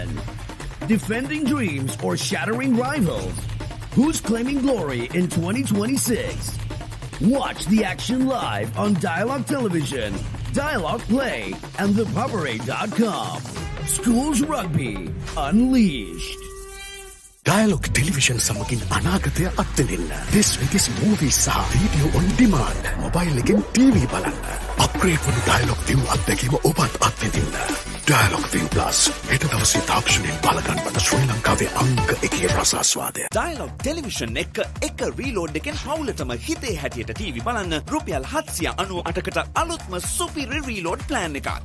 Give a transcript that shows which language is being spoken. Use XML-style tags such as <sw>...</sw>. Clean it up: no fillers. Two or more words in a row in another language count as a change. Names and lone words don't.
<en>Defending dreams or shattering rivals? Who's claiming glory in 2026? Watch the action live on Dialog Television, Dialog Play, and ThePapare.com. Schools Rugby Unleashed.</en> <si>Dialog Television සමගින් අනාගතය අත්දෙන්න.</si> <en>This movies සහ video on demand.</en> <si>mobile එකෙන් TV බලන්න. අප්ග්‍රේඩ් වන Dialog ViU අත්දැකීම ඔබත් අත්විඳින්න. Dialog ViU Plus හෙට දවසේ තාක්ෂණයෙන් බලගන්වන ශ්‍රී ලංකාවේ අංක 1 රසාස්වාදය. Dialog Television එක රීලෝඩ් එකෙන් පවුලටම හිතේ හැටියට TV බලන්න රුපියල් 798කට අලුත්ම සුපිරි</si> <en>reload plan</en> <si>එකක්.</si>